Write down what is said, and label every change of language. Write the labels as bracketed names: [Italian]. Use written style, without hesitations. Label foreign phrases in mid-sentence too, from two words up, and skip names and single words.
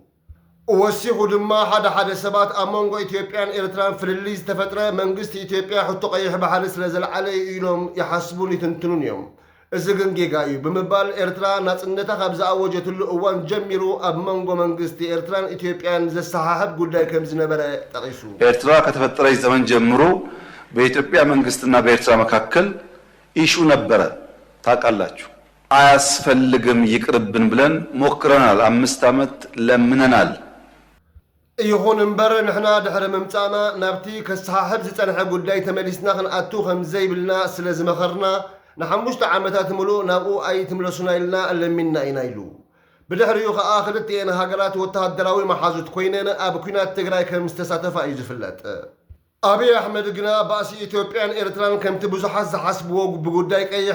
[Tigrinya] ወሲኹ ድማ ሓደ ሰባት ኣብ መንጎ ኢትዮጵያን ኤርትራን ፍልልይ ዝተፈጥረ መንግስቲ ኢትዮጵያ ሕቶ ቀይሕ ባሕሪ ስለ ዘለዓለ ኢሎም ይሓስቡን ይትንትኑን እዮም። እዚ ግን ጌጋ እዩ ብምባል ኤርትራ ናጽነታ ካብ ዝኣወጀትሉ እዋን ጀሚሩ ኣብ መንጎ መንግስቲ ኤርትራን ኢትዮጵያን ዘሰሓሕብ ጉዳይ ከም ዝነበረ ጠቂሱ። [Amharic] ኤርትራ ከተፈጠረች ዘመን ጀምሮ በኢትዮጵያ መንግስትና በኤርትራ መካከል ኢሹ ነበረ። ታውቃላችሁ። አያስፈልግም ይቅርብን ብለን ሞክረናል። 5 ዓመት ለምነናል። [Tigrinya] ይኹን እምበር ንሕና ድሕሪ ምምፃእና ናብቲ ከሰሓሕብ ዝጸንሐ ጉዳይ ተመሊስና ክንኣቱ ከም ዘይብልና ስለ ዝመኸርና ንሓሙሽተ ዓመታት ሙሉእ ናብኡ ኣይትምለሱና ኢልና ኣለሚና ኢና ኢሉ። ብድሕሪኡ ከዓ ክልቲአን ሃገራት ወተሃደራዊ መሓዙት ኮይነን ኣብ ኩናት ትግራይ ከም ዝተሳተፋ እዩ ዝፍለጥ። አብይ አሕመድ ግና ባእሲ ኢትዮጵያን ኤርትራን ከምቲ ብዙሓት ዝሓስብዎ ብጉዳይ ቀይሕ